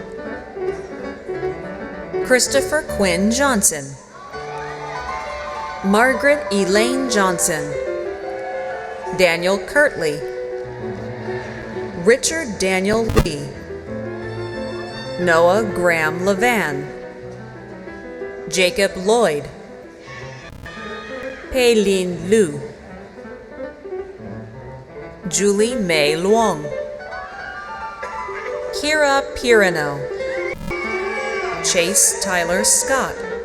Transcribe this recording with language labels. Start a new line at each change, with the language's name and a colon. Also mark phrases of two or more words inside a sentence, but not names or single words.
English: Christopher Quinn Johnson. Margaret Elaine Johnson. Daniel Kirtley. Richard Daniel Lee. Noah Graham Levan. Jacob Lloyd. Peilin Liu. Julie May Luong. Kira Pirano. Chase Tyler Scott.